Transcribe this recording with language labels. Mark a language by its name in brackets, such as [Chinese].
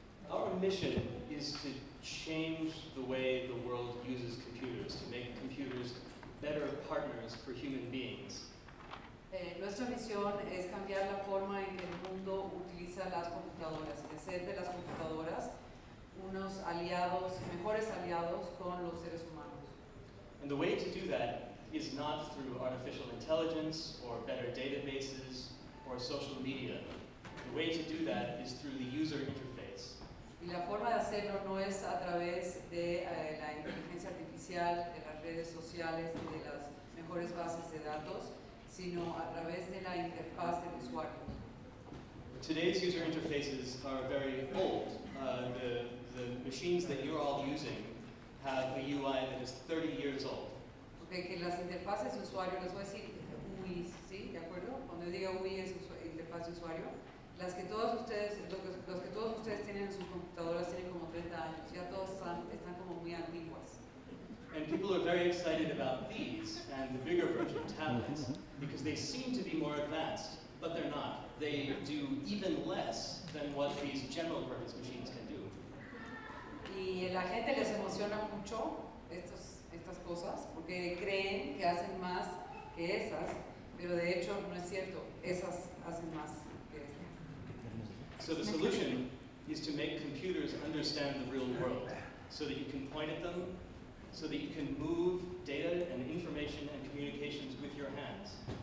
[English] Our mission is to change the way the world uses computers, to make computers better partners for human beings. [Spanish] Nuestra misión es cambiar la forma en que el mundo utiliza las computadoras, y hacer de las computadoras unos aliados, mejores aliados con los seres humanos. [English] And the way to do that is not through artificial intelligence or better databases or social media. The way to do that is through the user interface. [Spanish] Y la forma de hacerlo no es a través de la inteligencia artificial, de las redes sociales y de las mejores bases de datos, sino a través de la interfaz del usuario. [English] Today's user interfaces are very old. The machines that you're all using have a UI that is 30 years old. [Spanish] Okay, que las interfaces de usuario, les voy a decir UI, ¿sí? ¿De acuerdo? Cuando yo digo UI es interfaz de usuario. Los que todos ustedes tienen en sus computadoras tienen como 30 años, ya todos están como muy antiguas. [English] And people are very excited about these and the bigger version tablets because they seem to be more advanced, but they're not. They do even less than what these general purpose machines can do. [Spanish] Y a la gente les emociona mucho estas cosas porque creen que hacen más que esas, pero de hecho no es cierto, esas hacen más que estas. [English] So the solution is to make computers understand the real world so that you can point at them, so that you can move data and information and communications with your hands.